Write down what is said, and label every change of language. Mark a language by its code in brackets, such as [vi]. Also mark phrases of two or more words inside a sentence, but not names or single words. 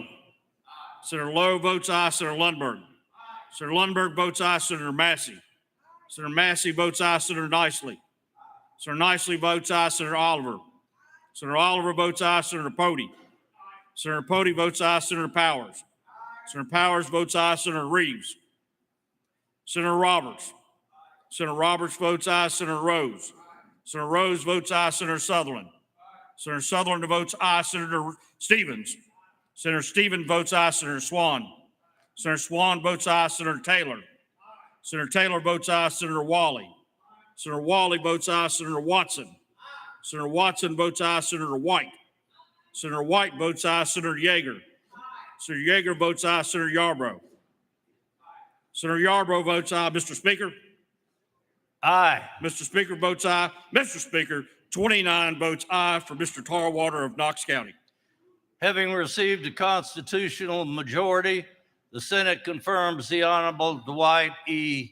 [en] Senator Lowe votes aye. Senator Lundberg. Senator Lundberg votes aye. Senator Massey. Senator Massey votes aye. Senator Nicely. Senator Nicely votes aye. Senator Oliver. Senator Oliver votes aye. Senator Pody. Senator Pody votes aye. Senator Powers. Senator Powers votes aye. Senator Reeves. Senator Roberts. Senator Roberts votes aye. Senator Rose. Senator Rose votes aye. Senator Sutherland. Senator Sutherland votes aye. Senator Stevens. Senator Stevens votes aye. Senator Swan. Senator Swan votes aye. Senator Taylor. Senator Taylor votes aye. Senator Wally. Senator Wally votes aye. Senator Watson. Senator Watson votes aye. Senator White. Senator White votes aye. Senator Yeager. Senator Yeager votes aye. Senator Yarbrough. Senator Yarbrough votes aye. Mr. Speaker. Aye. Mr. Speaker votes aye. Mr. Speaker, 29 votes aye for Mr. Tarwater of Knox County. Having received a constitutional majority, the Senate confirms the Honorable Dwight E.